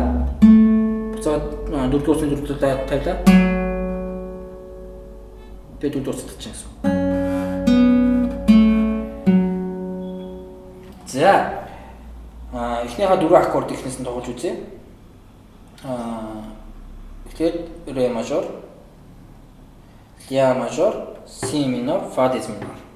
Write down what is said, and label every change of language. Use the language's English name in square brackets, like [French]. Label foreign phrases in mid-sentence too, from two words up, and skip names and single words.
[Mongolian] Буцаад 4 дугаар утасны 4 дугаар тавилаа. Тэгээд 4 дугаар татчихсан гэсэн. За эхнийхээ 4 аккорд эхнээс нь тоглож үзье. Тэгэхээр [Russian] ре мажор, ля мажор, си минор, фа диез минор.